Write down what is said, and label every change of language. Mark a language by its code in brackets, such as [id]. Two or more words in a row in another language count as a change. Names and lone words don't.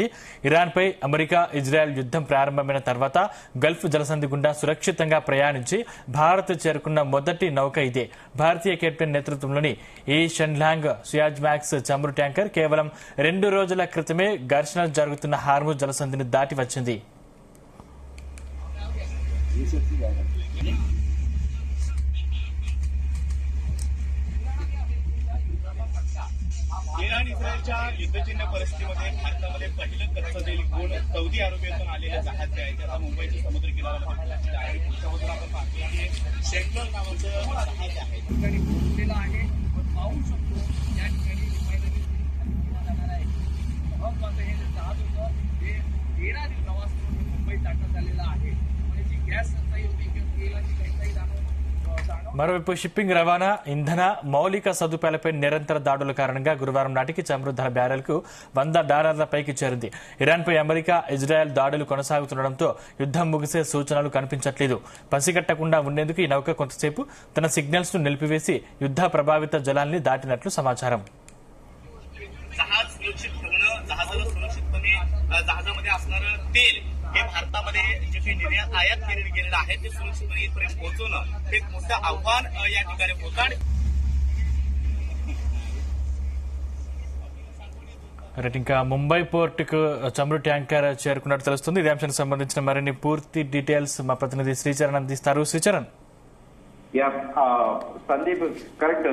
[te] ఇరాన్పై అమెరికా, ఇజ్రాయెల్ యుద్ధం ప్రారంభమైన తర్వాత గల్ఫ్ జలసంధి గుండా సురక్షితంగా ప్రయాణించి భారత్ చేరుకున్న మొదటి నౌక ఇదే. భారతీయ కెప్టెన్ నేతృత్వంలోని ఈ షెన్లాంగ్ సుయాజ్ మ్యాక్స్ చమురు ట్యాంకర్ కేవలం 2 రోజుల క్రితమే ఘర్షణలు జరుగుతున్న హార్ముజ్ జలసంధిని దాటి వచ్చింది. [mr] इराण इस्रायलच्या युद्धजन्य परिस्थितीमध्ये भारतामध्ये पहिलं कच्चं तेल घेऊन सौदी अरेबियातून आलेलं जहाज जे आहे ते आता मुंबईच्या समुद्र किनाऱ्याला पोहोचलेलं आहे. पुढच्या बाजूला आपण पाहतोय की सेंट्रल नावाचं जहाज आहे ठिकाणी पोहोचलेलं आहे. पाहू शकतो या ठिकाणी रिफायनरी जाणार आहे. महत्वाचं हे जहाज होतं हे 13 दिवस प्रवास करून मुंबईत दाखल झालेलं आहे. म्हणजे जी गॅस टंचाई होती किंवा तेलाची टंचाई [te] మరోవైపు షిప్పింగ్, రవాణా, ఇంధన, మౌలిక సదుపాయాలపై నిరంతర దాడుల కారణంగా గురువారం నాటికి చమురు ధర బ్యారెల్కు $100 పైకి చేరింది. ఇరాన్పై అమెరికా, ఇజ్రాయెల్ దాడులు కొనసాగుతుండటంతో యుద్ధం ముగిసే సూచనలు కనిపించట్లేదు. పసిగట్టకుండా ఉండేందుకు ఈ నౌక కొంతసేపు తన సిగ్నల్స్ ను నిలిపివేసి యుద్ధ ప్రభావిత జలాల్ని దాటినట్లు సమాచారం. [mr] जहाजामध्ये असणारं तेल हे भारतामध्ये जे काही निर्यात आयात केलेलं गेलेलं आहे ते सुरक्षितपणे इथपर्यंत पोहोचवणं हे एक मोठं आव्हान या ठिकाणी होतं. [te] ఇంకా ముంబై పోర్టుకు చమురు ట్యాంకర్ చేరుకున్నట్టు తెలుస్తుంది. ఇదే అంశానికి సంబంధించిన మరిన్ని పూర్తి డీటెయిల్స్ మా ప్రతినిధి శ్రీచరణ్ అందిస్తారు. శ్రీచరణ్. సందీప్, కరెక్ట్.